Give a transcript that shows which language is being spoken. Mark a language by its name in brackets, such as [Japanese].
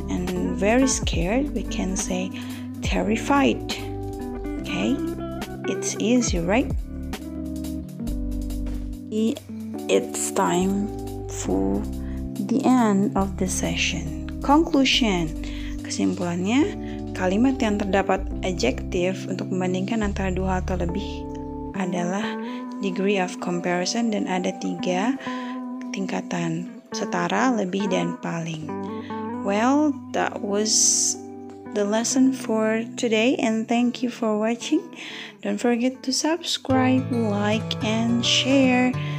[English] And very scared, we can say terrified. Okay, it's easy, right? It's time for the end of the session. Conclusion. [Indonesian] Kesimpulannya, kalimat yang terdapat adjektif untuk membandingkan antara dua atau lebih adalah degree of comparison, dan ada 3 tingkatan: setara, lebih, dan paling. [English] Well, that was the lesson for today, and thank you for watching. Don't forget to subscribe, like, and share.